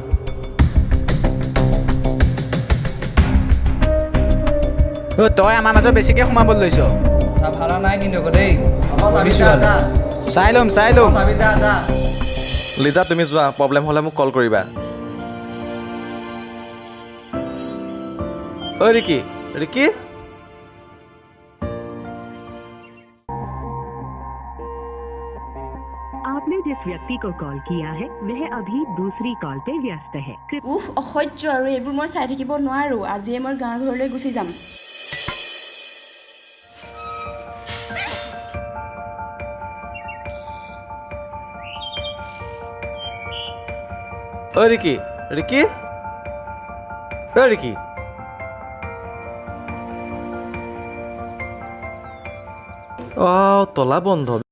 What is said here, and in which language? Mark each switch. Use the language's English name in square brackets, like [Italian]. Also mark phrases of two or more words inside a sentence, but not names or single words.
[Assamese] তই আমাৰ মাজত বেছিকৈ সোমাব লৈছ। কথা ভালা নাই কিন্তু আকৌ দেই। চাই ল'ম। লিজা, তুমি যোৱা। প্ৰব্লেম হ'লে মোক কল কৰিবা। ঐ ৰিকি, ৰিকি, [Hindi] आप आपने जिस व्यक्ति को कॉल किया है वह अभी दूसरी कॉल पे व्यस्त है। [Assamese] উফ অসহ্য আৰু এইবোৰ মই চাই থাকিব নোৱাৰোঁ আজিয়ে মই গাঁৱৰ ঘৰলৈ গুচি যাম ঐ ৰিকি ৰিকি ঐ ৰিকি তলা বন্ধ